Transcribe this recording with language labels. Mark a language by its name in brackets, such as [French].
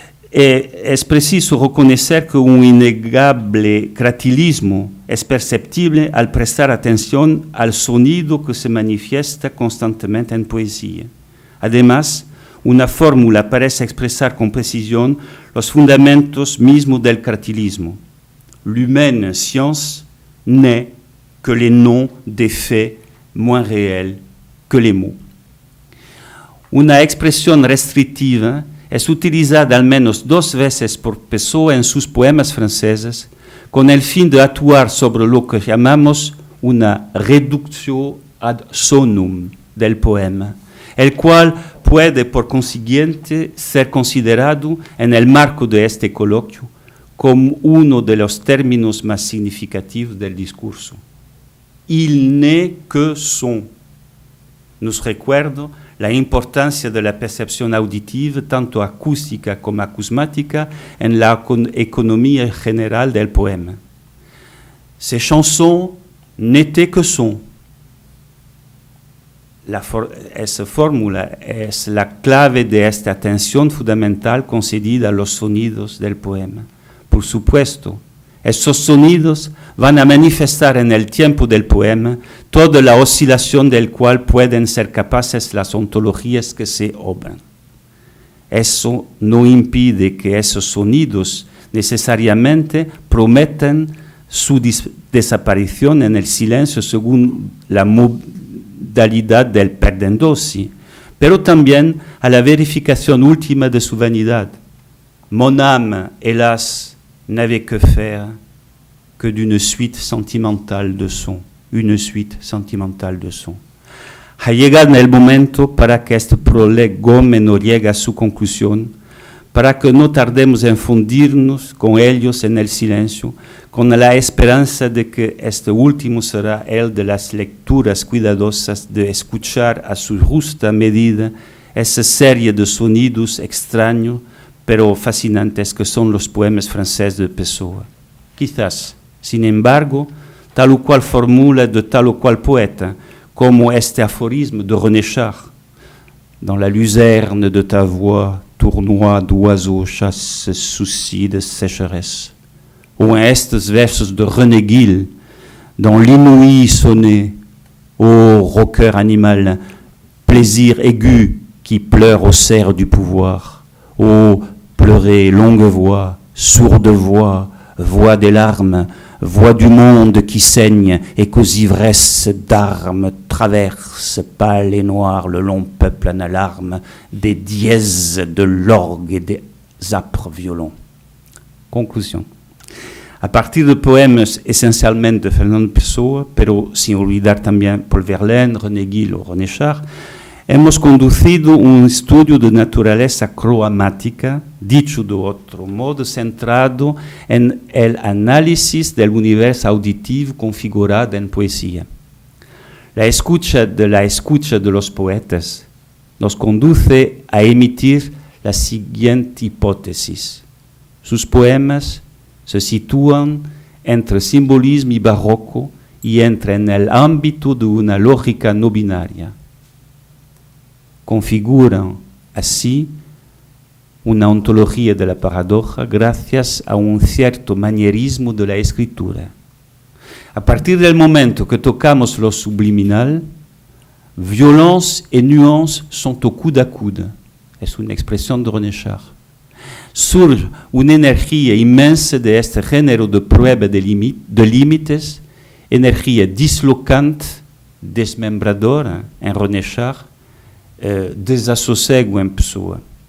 [Spanish] Es preciso reconocer que un innegable cratilismo es perceptible al prestar atención al sonido que se manifiesta constantemente en poesía. Además, una fórmula parece expresar con precisión los fundamentos mismos del cratilismo. [French] L'humaine science n'est que les noms des faits moins réels que les mots. [Spanish] Una expresión restrictiva es utilizada al menos 2 veces por Pessoa en sus poemas franceses con el fin de actuar sobre lo que llamamos una reductio ad sonum del poema, el cual puede por consiguiente ser considerado en el marco de este coloquio como uno de los términos más significativos del discurso. [French] Il n'est que son. [Spanish] Nos recuerda la importancia de la percepción auditiva, tanto acústica como acusmática, en la economía general del poema. [French] Ces chansons n'étaient que son. [Spanish] Esa fórmula es la clave de esta atención fundamental concedida a los sonidos del poema. Por supuesto, esos sonidos van a manifestar en el tiempo del poema toda la oscilación del cual pueden ser capaces las ontologías que se obran. Eso no impide que esos sonidos necesariamente prometan su desaparición en el silencio según la modalidad del perdendosi, pero también a la verificación última de su vanidad. [French] Mon âme, hélas, n'avait que faire que d'une suite sentimentale de sons, une suite sentimentale de sons. [Spanish] Ha llegado el momento para que este prolegómen no llegue a su conclusión, para que no tardemos en fundirnos con ellos en el silencio, con la esperanza de que este último será el de las lecturas cuidadosas, de escuchar a su justa medida esa serie de sonidos extraños pero fascinantes que son los poemas franceses de Pessoa. Quizás, sin embargo, tal o cual formula de tal o cual poeta, como este aforisme de René Char, [French] dans la luzerne de ta voix, tournois d'oiseaux chasse souci de sécheresse, ou [Spanish] en estes versos de [French] René Gil, dans l'inouï sonné, ô roqueur animal, plaisir aigu qui pleure au cerf du pouvoir, ô pleurer longue voix, sourde voix, voix des larmes, voix du monde qui saigne et qu'aux ivresses d'armes traversent pâle et noir le long peuple en alarme des dièses de l'orgue et des âpres violons. Conclusion. [Spanish] A partir de poemas esencialmente de Fernando Pessoa, pero sin olvidar también Paul Verlaine, René Gil o René Char, hemos conducido un estudio de naturaleza cromática, dicho de otro modo, centrado en el análisis del universo auditivo configurado en poesía. La escucha de los poetas nos conduce a emitir la siguiente hipótesis. Sus poemas se sitúan entre simbolismo y barroco y entran en el ámbito de una lógica no binaria. Configuran así una ontología de la paradoja gracias a un cierto manierismo de la escritura. A partir del momento que tocamos lo subliminal, [French] violence et nuance sont au coude à coude. [Spanish] Es una expresión de René Char. Surge una energía inmensa de este género de prueba de límites, energía dislocante, desmembradora en René Char, desasosiego en Pessoa.